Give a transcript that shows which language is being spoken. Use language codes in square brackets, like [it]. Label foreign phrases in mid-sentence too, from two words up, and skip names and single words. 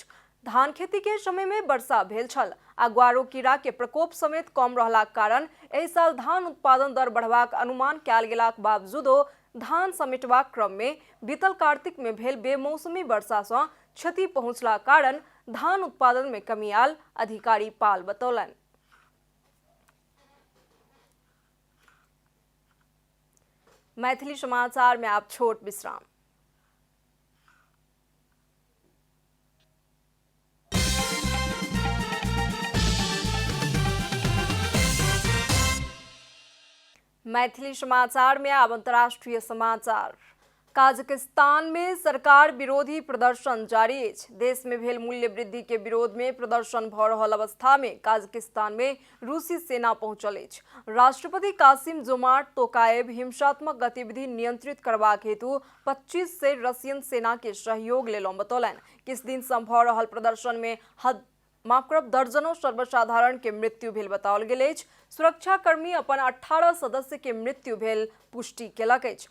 [mai] धान खेती के समय में वर्षा भेल छल आ ग्वारो कीड़ा के प्रकोप समेत कम रहलाक कारण एहि साल धान उत्पादन दर बढ़बाक अनुमान कयल गेलाक बावजूदो धान समेटबाक क्रम में बीतल कार्तिक में भेल बेमौसमी वर्षा से क्षति पहुंचला कारण धान उत्पादन में कमी आयल, अधिकारी पाल बतौलन। मैथिली समाचार में आप छोट विश्राम। मैथिली समाचार में अब अंतर्राष्ट्रीय समाचार। काजाकिस्तान में सरकार विरोधी प्रदर्शन जारी अछि। देश में भेल मूल्य वृद्धि के विरोध में प्रदर्शन भऽ रहल अवस्था में काजाकिस्तान में रूसी सेना पहुंचल अछि। राष्ट्रपति कासिम जोमार्ट तोकाएव हिंसात्मक गतिविधि नियंत्रित करबाक हेतु 25 से रशियन सेना के सहयोग लेलहुँ बतौलन। किछु दिन से भऽ रहल प्रदर्शन में दर्जनों सर्वसाधारण के मृत्यु भेल बताओल गेल अछि। सुरक्षाकर्मी अपन 18 सदस्य के मृत्यु भेल पुष्टि केलक अछि।